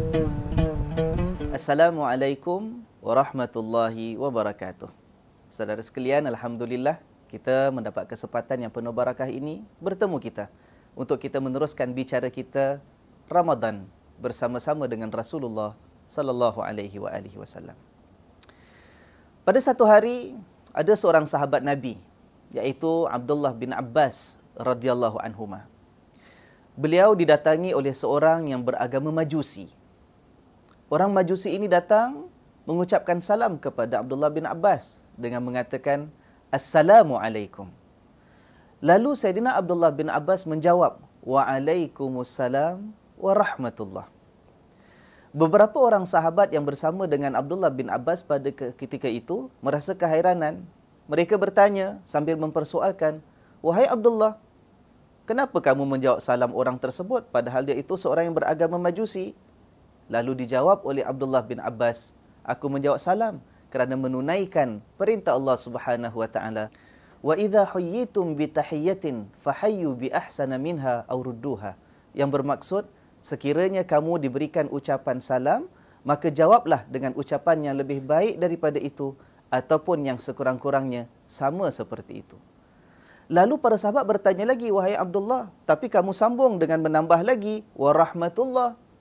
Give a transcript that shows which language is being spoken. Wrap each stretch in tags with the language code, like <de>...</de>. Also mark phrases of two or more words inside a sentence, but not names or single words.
<ar>السلام عليكم ورحمة الله وبركاته.</ar> <ms>Saudara sekalian, alhamdulillah kita mendapat kesempatan yang penuh barakah ini bertemu kita untuk kita meneruskan bicara kita Ramadan bersama-sama dengan Rasulullah</ms> <ar>صلى الله عليه وسلم.</ar> <ms>Pada satu hari ada seorang sahabat Nabi iaitu Abdullah bin Abbas</ms> <ar>رضي الله عنهما.</ar> <ms>Beliau didatangi oleh seorang yang beragama Majusi. Orang Majusi ini datang mengucapkan salam kepada Abdullah bin Abbas dengan mengatakan Assalamualaikum. Lalu Sayyidina Abdullah bin Abbas menjawab,</ms> <ar>وعليكم السلام ورحمة الله.</ar> <ms>Beberapa orang sahabat yang bersama dengan Abdullah bin Abbas pada ketika itu merasa keheranan. Mereka bertanya sambil mempersoalkan, Wahai Abdullah, kenapa kamu menjawab salam orang tersebut padahal dia itu seorang yang beragama Majusi? Lalu dijawab oleh Abdullah bin Abbas, aku menjawab salam kerana menunaikan perintah Allah</ms> <ar>سبحانه وتعالى. وإذا حييتم بتحية فحيوا بأحسن منها أو ردوها.</ar> <ms>Yang bermaksud sekiranya kamu diberikan ucapan salam, maka jawablah dengan ucapan yang lebih baik daripada itu ataupun yang sekurang-kurangnya sama seperti itu. Lalu para sahabat bertanya lagi, wahai Abdullah, tapi kamu sambung dengan menambah lagi</ms> <ar>ورحمة الله.</ar>